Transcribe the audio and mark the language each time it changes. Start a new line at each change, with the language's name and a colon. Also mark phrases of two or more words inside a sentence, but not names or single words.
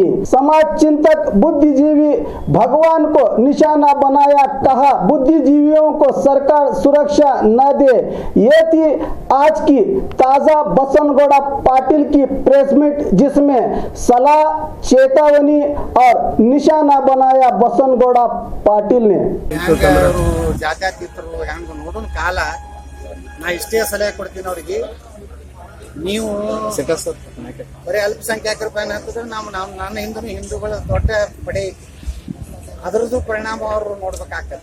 Hindi: समाज चिंतक बुद्धिजीवी भगवान को निशाना बनाया, कहा बुद्धिजीवियों को सरकार सुरक्षा न दे। ये थी आज की ताजा बसनगौड़ा पाटिल की
English: press meet,
Hindi: जिसमें सलाह, चेतावनी और निशाना बनाया बसनगौड़ा पाटिल ने।
Kannada: ಜಾತ್ಯತೀತರು ಹೆಂಗ್ ನೋಡೋಣ ಕಾಲ ನಾ ಇಷ್ಟೇ ಸಲಹೆ ಕೊಡ್ತೀನಿ ಅವ್ರಿಗೆ, ನೀವು ಬರೀ ಅಲ್ಪಸಂಖ್ಯಾತರ ಪ್ಯಾನ್ ಹಾಕಿದ್ರೆ ನನ್ನ ಹಿಂದೂಗಳ ದೊಡ್ಡ ಪಡೆ ಐತಿ, ಅದರದ್ದು ಪರಿಣಾಮ ಅವರು ನೋಡ್ಬೇಕಾಗ್ತದೆ.